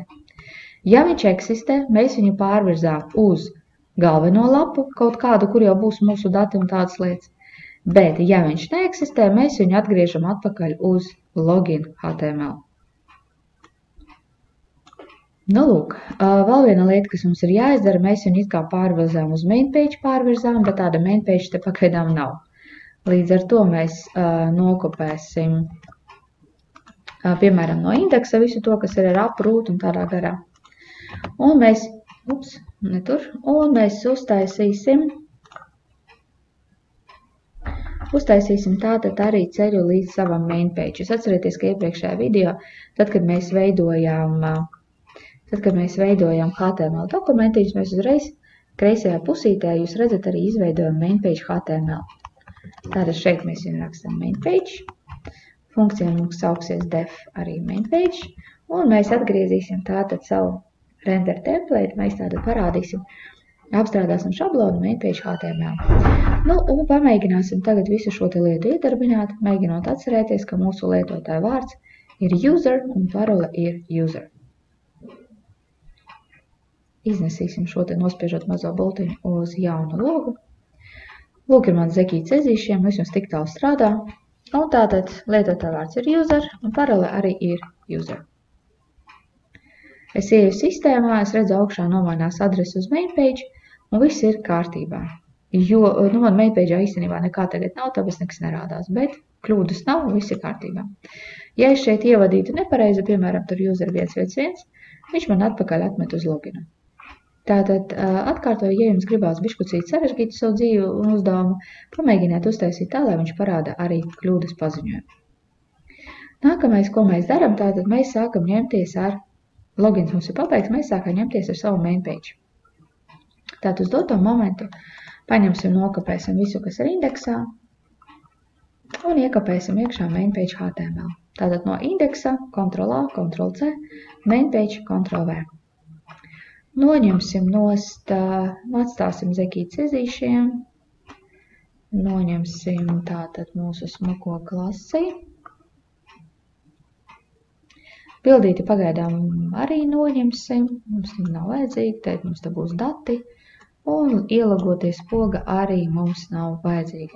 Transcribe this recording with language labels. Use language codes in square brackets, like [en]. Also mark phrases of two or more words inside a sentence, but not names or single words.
[lv] Ja viņš eksistē, mēs viņu pārvirzām uz galveno lapu, kaut kādu, kur jau būs mūsu dati un tādas lietas. Bet, ja viņš neeksistē, mēs viņu atgriežam atpakaļ uz [en] login HTML. [lv] Nu, lūk, vēl viena lieta, kas mums ir jāizdara, mēs viņu it kā pārvirzām uz [en] main page [lv] pārvirzām, bet tāda [en] main page [lv] te pagaidām nav. Līdz ar to mēs nokopēsim piemēram, no indeksa visu to, kas ir ar aprūt un tādā garā. Un mēs, uztaisīsim tātad arī ceļu līdz savam [en] main page. [lv] Jūs atcerieties, ka iepriekšējā video, tad, kad mēs veidojām HTML dokumentīšus, mēs uzreiz kreisajā pusītē jūs redzat arī izveidojam [en] main page HTML. [lv] Tātad šeit mēs viņu rakstam [en] main page. [lv] Funkcija mums sauksies def arī [en] main page. [lv] Un mēs atgriezīsim tātad savu [en] render template. [lv] Mēs tātad parādīsim, apstrādāsim šablonu [en] main page HTML. [lv] Nu, un pamēģināsim tagad visu šo te lietu iedarbināt, mēģinot atcerēties, ka mūsu lietotāja vārds ir user un parole ir user. Iznesīsim šo te nospiežot mazo bultiņu uz jaunu logu. Lūk, ir mans Zekīts ezīšiem, es jums tik tālu strādā. Un tātad lietotāja vārds ir user un parole arī ir user. Es ieju sistēmā, es redzu augšā nomainās adresi uz [en] main page [lv] un viss ir kārtībā. Jo, man [en] main page'ā [lv] īstenībā nekā tagad nav, tāpēc nekas nerādās, bet kļūdas nav, viss ir kārtībā. Ja es šeit ievadītu nepareizi, piemēram, tur user 111, viņš man atpakaļ atmet uz loginu. Tātad atkārtoju, ja jums gribās bišķucīt sarežģīt savu dzīvi un uzdevumu, pamēģiniet uztaisīt tā, lai viņš parāda arī kļūdas paziņojumu. Nākamais, ko mēs darām, tātad mēs sākam ņemties ar, logins mums ir pabeigts, mēs sākam ņemties ar savu [en] main page. [lv] Tātad uz doto momentu paņemsim, nokapēsim visu, kas ir indeksā un iekapēsim iekšā [en] main page HTML. [lv] Tātad no indeksa, [en] Ctrl+A, Ctrl+C, main page, Ctrl+V. [lv] Noņemsim nost, atstāsim Zekīts ezīšiem, noņemsim tātad mūsu smuko klasi. Bildīti pagaidām arī noņemsim, mums viņa nav vajadzīga, tad mums te būs dati, un ielagoties poga arī mums nav vajadzīga.